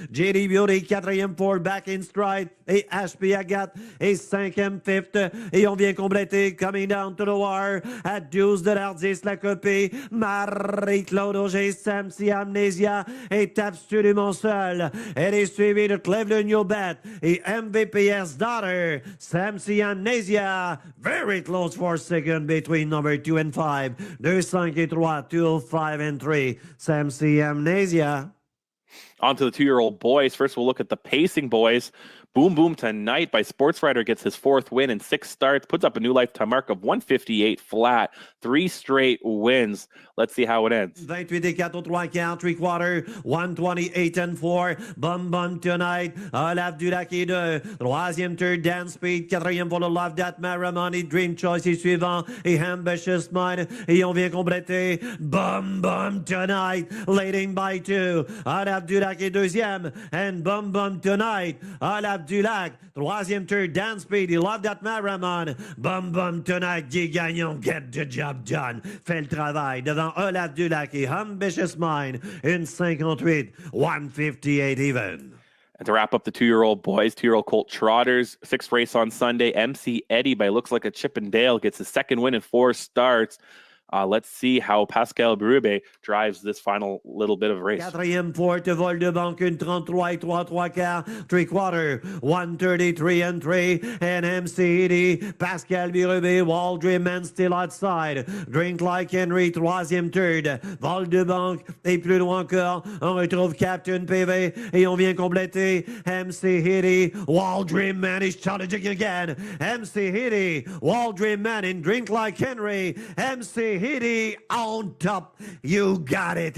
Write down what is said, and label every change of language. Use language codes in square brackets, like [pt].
[fr] JD Beauty, quatrième pour [en] back in stride. [fr] Et HP Agathe est cinquième, fifth. Et on vient compléter [en] coming down to the wire [fr] à 12,10 la copie. Marie-Claude Auger, Samsi Amnesia est absolument seule. Elle est suivie de Cleve Leonio Bet et MVPS Daughter. [en] Samsi Amnesia, very close for second between number 2 and 5. [fr] 2, 5 et 3, [en] 2, 5 and 3. [fr] Samsi Amnesia. [en] On to the 2-year-old boys. First, we'll look at the pacing boys. Boom Boom Tonight by Sports Writer gets his 4th win in 6 starts, puts up a new lifetime mark of 158 flat, 3 straight wins. Let's see how it ends. [fr] 28 et 4 au 3 quarts, 3/4, [en] 128 and 4. [fr] Bum Bum Tonight. Olaf Dulac est 2. 3e Third Dan Speed. 4e pour le Love That Maramani. Dream Choice est suivant. Et Ambitious Mind. Et on vient compléter. Bum Bum Tonight. [en] Leading by 2. Olaf Dulac [fr] est 2e. [en] And Bum Bum Tonight. Olaf Dulac. [fr] 3e Third Dan Speed. Et Love That Maramon. Bum Bum Tonight. Guy Gagnon. [en] Get the job done. [fr] Fait le travail devant Olaf Dulac et Ambitious Mind. Une 58. [en] 158 even. And to wrap up the 2-year-old boys, 2-year-old Colt Trotters, 6th race on Sunday, MC Eddie by Looks Like a Chippendale gets his 2nd win in 4 starts. Let's see how Pascal Berube drives this final little bit of race. [fr] 4e Porte, vol de banque, une 33 et 3 quarts, [en] 3/4, 133 and 3, and MC Pascal Berube, Waldream Man still outside, [fr] Drink Like Henry, 3e Third, vol de banque, et plus loin encore, on retrouve Captain PV, et on vient compléter MC Hitty, [en] Waldream Man is challenging again, MC Hitty, Waldream Man in Drink Like Henry, MC Hitty on top. You got it.